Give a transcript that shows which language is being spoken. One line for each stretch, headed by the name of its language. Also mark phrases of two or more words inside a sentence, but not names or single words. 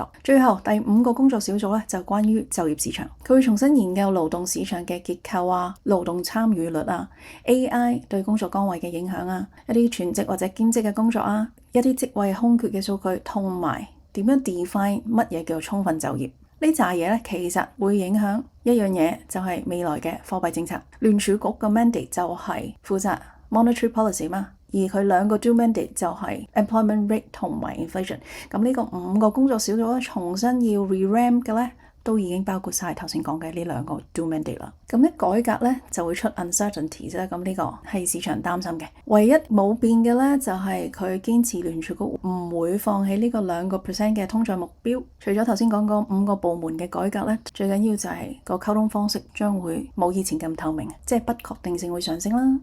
Cantonese: 最後第5個工作小組咧就關於就業市場，佢會重新研究勞動市場嘅結構啊、勞動參與率啊、AI 對工作崗位嘅影響啊、一啲全職或者兼職嘅工作啊、一啲職位空缺嘅數據，同埋點樣 define 乜嘢叫做充分就業。呢扎嘢咧，其實會影響一樣嘢，就係未來嘅貨幣政策。聯儲局嘅 mandate 就係負責
English: monetary policy
Cantonese: 嘛，而佢兩個
English: dual mandate
Cantonese: 就係
English: employment rate
Cantonese: 同埋 inflation。咁呢個5個工作小組咧，重新要 re-rank 嘅咧，都已經包括晒頭先講嘅呢兩個
English: dual mandate
Cantonese: 啦。咁一改革咧就會出 uncertainty 啫。咁呢個係市場擔心嘅。唯一冇變嘅咧就係佢堅持聯儲局唔會放棄呢個2% 嘅通脹目標。除咗頭先講過5個部門嘅改革咧，最緊要就係個溝通方式將會冇以前咁透明，即係不確定性會上升啦。